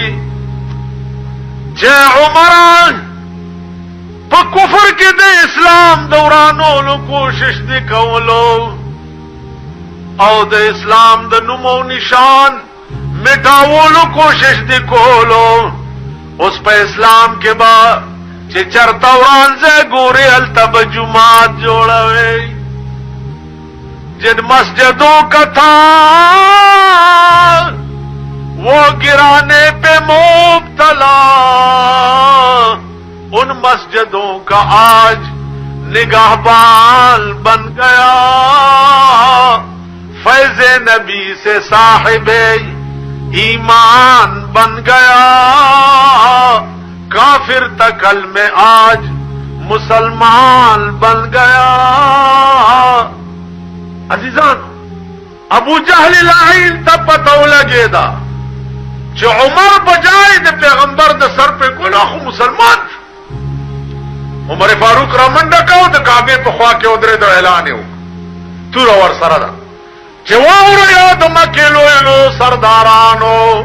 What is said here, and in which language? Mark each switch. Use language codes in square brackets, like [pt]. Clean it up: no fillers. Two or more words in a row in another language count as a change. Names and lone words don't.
[ps] چې عمر په کفر کې د اسلام دورانولو کوشش دی کولو او د اسلام د نومو نشان مټاولو کوشش دی کولو اوس په اسلام کې با چې چرته ورانځه ګوري التب جمعات جوړوي [ur] جن مسجدوں کا تھا وہ گرانے پہ مبتلا ان مسجدوں کا آج نگہبان بن گیا فیض نبی سے صاحب ایمان بن گیا کافر تکل میں آج مسلمان بن گیا [ps] عزیزان ابو جہل لعین تا پتو لگے دا چې عمر بجائے د پیغمبر د سر په ګناه خو مسلمان عمر فاروق را منډه کاو د کعبه په خوا کې ودرې د اعلان یو تور ور سره دا چې واور یاد مکه لوی سردارانو